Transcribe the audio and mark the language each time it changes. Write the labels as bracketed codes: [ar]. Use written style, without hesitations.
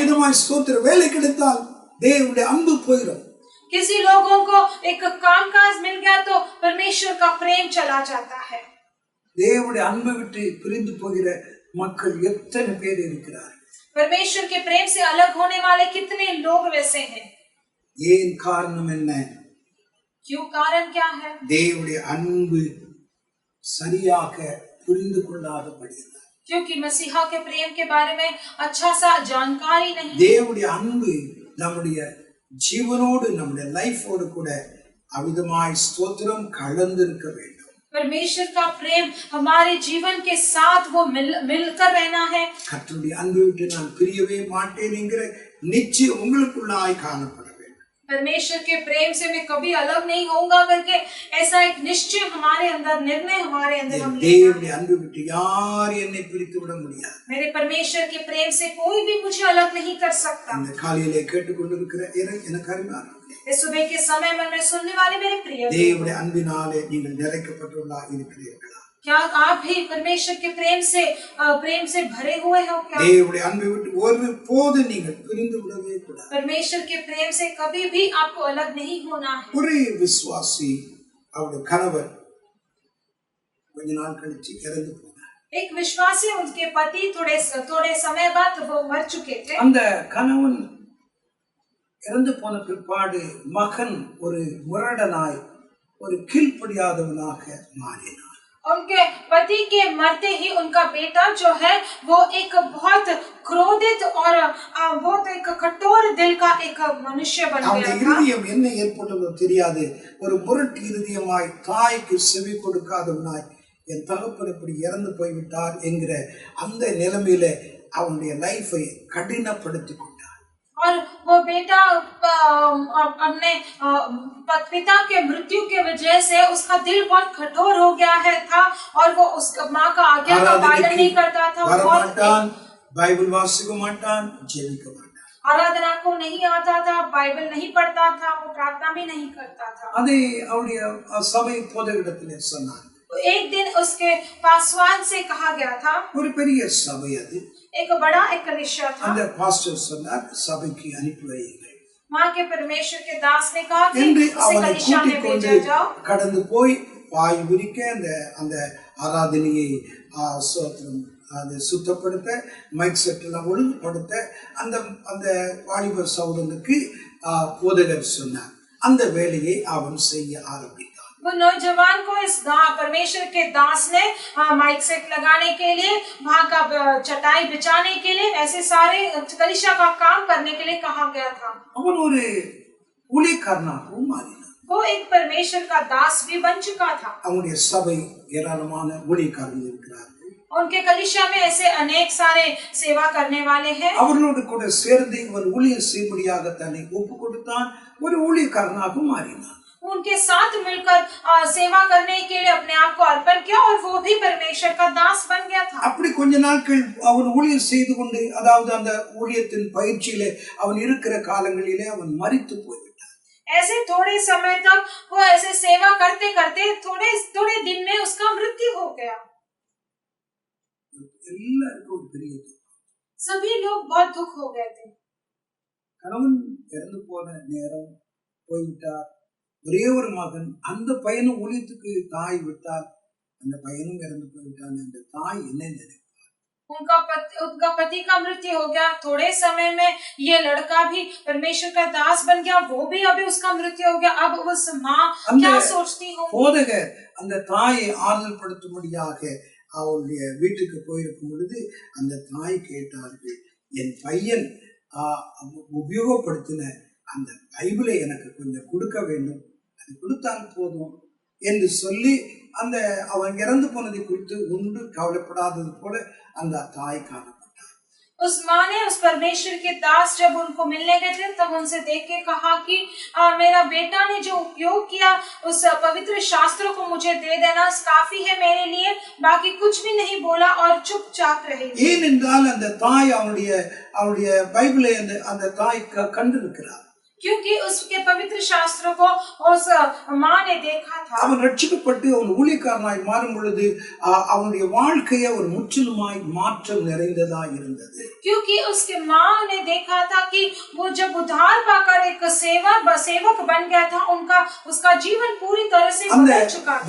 [ta] அமிதமாய் ஸ்தோத்திரம் வேலை கிடைத்தால் தேவனுடைய அன்பு போயிடும். [hi] किसी लोगों को एक कामकाज मिल गया तो परमेश्वर का प्रेम चला जाता है। [ta] தேவனுடைய அன்பை விட்டு பிரிந்து போகிற மக்கள் எத்தனை பேர் இருக்கிறார்கள். [hi] परमेश्वर के प्रेम से अलग होने वाले कितने लोग वैसे हैं। [ta] ஏன் காரணம் என்ன? [hi] क्यों, कारण क्या है? [ta] தேவனுடைய அன்பு சரியாக புரிந்து கொள்ளாதபடியால், [hi] क्योंकि मसीहा के प्रेम के बारे में अच्छा सा जानकारी नहीं। [ta] தேவனுடைய அன்பு நம்முடைய ஜீவனோடு நம்முடைய லைஃபோடு கூட அவிதமாய் ஸ்தோத்திரம் கலந்திருக்க வேண்டும். [hi] परमेश्वर का प्रेम हमारे जीवन के साथ वो मिलकर रहना है। [ta] கர்த்தருடைய அன்பை விட்டு நான் பிரியவே மாட்டேன் என்கிற நிச்சயம் உங்களுக்குள்ளாய் காணப்பட வேண்டும். [hi] परमेश्वर के प्रेम से मैं कभी अलग नहीं होऊंगा करके ऐसा एक निश्चय हमारे अंदर, निर्णय हमारे अंदर हम लेना है। [ta] தேவனுடைய அன்பை விட்டு யார் என்னை பிரித்து விட முடியாது. [hi] मेरे परमेश्वर के प्रेम से कोई भी मुझे अलग नहीं कर सकता। [ta] இந்த காலையிலே கேட்டுக்கொண்டிருக்கிற எனக்கு அருமையான [hi] इस सुबह के समय में सुनने वाले मेरे प्रिय, [ta] தேவனுடைய அன்பினாலே நீங்கள் நிறைக்கப்பட்டுள்ளா இருக்கிறீர்களா? [hi] क्या आप भी परमेश्वर के प्रेम से भरे हुए हो क्या? [ta] தேவனுடைய அன்பை விட்டு ஒருபோது நீங்கள் பிரிந்து விடவே கூடாது. [hi] परमेश्वर के प्रेम से कभी भी आपको अलग नहीं होना है। [ta] ஒரு விசுவாசி அவருடைய கணவர் கொஞ்ச நாள் கழிச்சு இறந்து போனார். [hi] एक विश्वासी उनके पति थोड़े समय बाद वो मर चुके थे। [ta] அந்த கணவன் இறந்து போன பிற்பாடு மகன் ஒரு முரடனாய், ஒரு கீழ்ப்படியாதவனாக மாறினார். [hi] उनके पति के मरते ही उनका बेटा जो है वो एक बहुत क्रोधित और बहुत एक कठोर दिल का एक मनुष्य बन गया था। [ta] அவருடைய இருதயம் என்ன ஏற்பட்டதோ தெரியாது. ஒரு முரட்டு இருதயமாய், தாய்க்கு செவி கொடுக்காதவனாய், என் தகப்பன் இப்படி இறந்து போய்விட்டார் என்கிற அந்த நிலைமையில அவனுடைய லைஃபை கடினப்படுத்தி கொண்டார். [hi] और वो बेटा अपने पिता के मृत्यु के वजह से उसका दिल बहुत कठोर हो गया है था और वो उस माँ का आज्ञा का पालन नहीं करता था। [ta] வரமாட்டான், பைபிள் வாசிக்க மாட்டான், ஜெபிக்க மாட்டான். [hi] आराधना को नहीं आता था, बाइबल नहीं पढ़ता था, वो प्रार्थना भी नहीं करता था। [ta] அதை அவருடைய சபை போதகரிடத்திலே சொன்னார். [hi] एक दिन उसके पासवान से कहा गया था, [ta] ஒரு பெரிய சபை அது. [hi] एक बड़ा एक कलीसिया था। [ta] அந்த பாஸ்டர் சொன்னார், சபைக்கு அனுப்பி வையுங்கள். [hi] माँ के परमेश्वर के दास ने कहा कि [ta] என்று [hi] उसे [ta] அவனை [hi] कलीसिया में [ta] கூட்டிக் [hi] भेजा जाओ। [ta] கடந்து போய் பாய் விரிக்க அந்த ஆராதனையை சோத்திரம் அதை சுத்தப்படுத்த, மைக் செட்டெல்லாம் ஒழுங்குபடுத்த அந்த அந்த வாலிபர் சகோதரனுக்கு போதகர் சொன்னார். அந்த வேலையை அவன் செய்ய ஆரம்பித்தான். [hi] वो नौजवान को इस परमेश्वर के दास ने माइक सेट लगाने के लिए, वहाँ का चटाई बिछाने के लिए, ऐसे सारे कलीसिया का काम करने के लिए कहा गया था। [ta] அவன் ஒரு ஊழியக்காரனாகவும் மாறினான். [hi] वो एक परमेश्वर का दास भी बन चुका था। [ta] அவனுடைய சபை ஏராளமான ஊழியக்காரர்கள் இருக்கிறார்கள். [hi] उनके कलीसिया में ऐसे अनेक सारे सेवा करने वाले हैं। [ta] அவர்களோடு கூட சேர்ந்து இவன் ஊழியம் செய்யும்படியாக தன்னை ஒப்பு கொடுத்தான். ஒரு ஊழியக்காரனாக மாறினான். [hi] उनके साथ मिलकर सेवा करने के लिए अपने आप को अर्पण किया और वो भी परमेश्वर का दास बन गया था। [ta] அப்படி கொஞ்ச நாட்கள் அவன் ஊழியம் செய்து கொண்டு, அதாவது அந்த ஊழியத்தின் பயிற்சியிலே அவன் இருக்கிற காலங்களிலே அவன் மரித்து போய்விட்டான். [hi] ऐसे थोड़े समय तक वो ऐसे सेवा करते करते थोड़े दिन में उसका मृत्यु हो गया। [ta] எல்லாருக்கும் ஒரு பெரிய [hi] सभी लोग बहुत दुख हो गए थे। [ta] கணவன் இறந்து போன நேரம் போய்விட்டார். ஒரே ஒரு மகன், அந்த பையனும் ஊழியத்துக்கு தாய் விட்டார். அந்த பையனும் இறந்து போய்விட்டான். அந்த தாய் என்ன நினைப்பார்? [hi] उनका पति का मृत्यु हो गया। थोड़े समय में ये लड़का भी परमेश्वर का दास बन गया, वो भी अभी उसका मृत्यु हो गया। अब उस माँ क्या सोचती होगी? [ta] போதகர் அந்த தாயை ஆறுதல் படுத்தும்படியாக அவளுடைய வீட்டுக்கு போயிருக்கும் பொழுது அந்த தாய் கேட்டார்கள், என் பையன் உபயோகப்படுத்தின அந்த பைபிளை எனக்கு கொஞ்சம் கொடுக்க வேண்டும், அது கொடுத்தால் போதும் என்று சொல்லி அந்த அவன் இறந்து போனதை குறித்து ஒன்று கவலைப்படாதது போல அந்த தாய் காணப்பட்டார். [hi] उस माँ ने उस परमेश्वर के दास जब उनको मिलने गए थे तब उनसे देख के कहा कि मेरा बेटा ने जो उपयोग किया उस पवित्र शास्त्रों को मुझे दे देना काफी है मेरे लिए, बाकी कुछ भी नहीं बोला और चुपचाप रही। [ta] ஏனென்றால் அந்த தாய் அவனுடைய பைபிளை அந்த தாய் கண்டிருக்கிறார். [hi] क्योंकि उसके पवित्र शास्त्रों को उस माँ ने देखा था। [ta] அவன் ரட்சிக்கப்பட்டு அவன் ஊழியக்காரனாய் மாறும் பொழுது அவனுடைய வாழ்க்கையை ஒரு முற்றிலுமாய் மாற்றம் நிறைந்ததாய் இருந்தது. [hi] क्योंकि उसके माँ ने देखा था कि वो जब उद्धार पाकर एक सेवक बन गया था, उसका जीवन पूरी तरह से बदल चुका था।